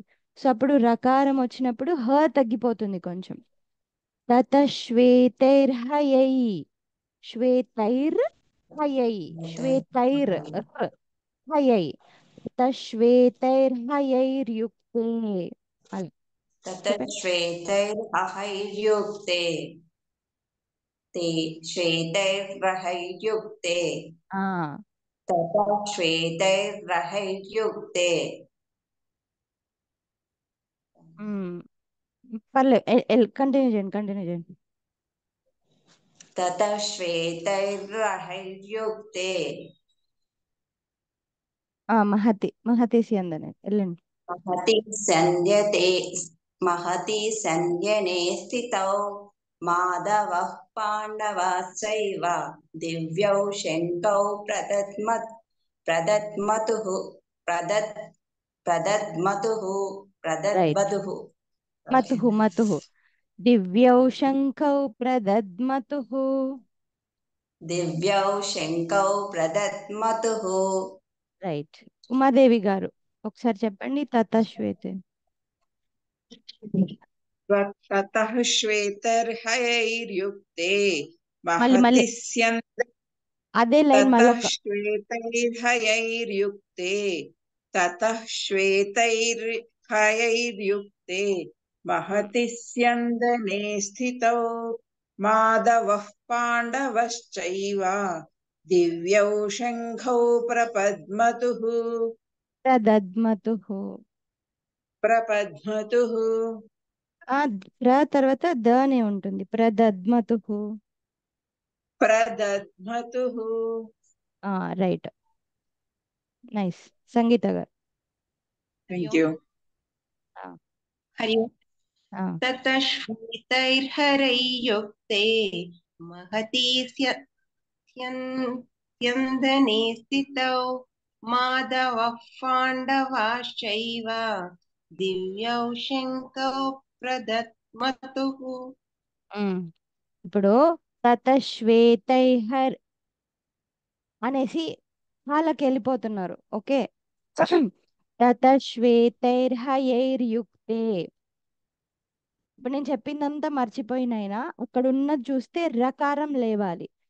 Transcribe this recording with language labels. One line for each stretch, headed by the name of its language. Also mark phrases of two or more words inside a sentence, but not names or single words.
Telugu: సో అప్పుడు రకారం వచ్చినప్పుడు హ తగ్గిపోతుంది కొంచెం.
Sanskrit: తత శ్వేతైర్హయై. శ్వేతైర్ హయై. శ్వేతైర్ హయై. తత శ్వేతైర్హయైర్యుక్తే. అలా. ततः श्वेतैर्हयैर्युक्ते ते श्वेतैर्हयैर्युक्ते ఆ ततः श्वेतैर्हयैर्युक्ते
Telugu: పర్లేదు కంటిన్యూ చేయండి
Sanskrit: ततः श्वेतैर्हयैर्युक्ते మహతి స్యందనే వెళ్ళండి महति सन्ध्यने स्थितौ माधवः पाण्डवाश्चैव दिव्यौ शङ्कौ प्रदद्मतुः రైట్ మతుః దివ్యౌ శంఖౌ ప్రదద్మతుః दिव्यौ शङ्कौ प्रदद्मतुः
Telugu: రైట్ ఉమాదేవి గారు ఒకసారి చెప్పండి తతశ్వేతే
Sanskrit: ततः श्वेतैर्हयैर्युक्ते
Telugu: మళ్ళీ
Sanskrit: महति स्यन्द
Telugu: అదే లైన్
Sanskrit: ततः
Telugu: మళ్ళొక
Sanskrit: श्वेतैर्हयैर्युक्ते ततः श्वेतैर्हयैर्युक्ते महति स्यन्दने स्थितौ माधवः पाण्डवश्चैव दिव्यौ शङ्खौ प्रपद्मतुः
Telugu: ప్రదద్మతుః ప్ర తర్వాత ద అనే ఉంటుంది ప్రదద్మతుః రైట్ నైస్ సంగీత గారు
English: Thank you.
Sanskrit: हरि ओम् ततः श्वेतैर्हयैर्युक्ते महति स्यन्दने स्थितौ माधवः पाण्डवाश्चैव दिव्यौ शङ्कौ प्रदद्मतुः
Telugu: ఇప్పుడు తతశ్వేతైర్హర్ అనేసి వాళ్ళకి వెళ్ళిపోతున్నారు ఓకే తతశ్వేతైర్హయైర్యుక్తే ఇప్పుడు నేను చెప్పిందంతా మర్చిపోయినైనా అక్కడ ఉన్నది చూస్తే రకారం లేవాలి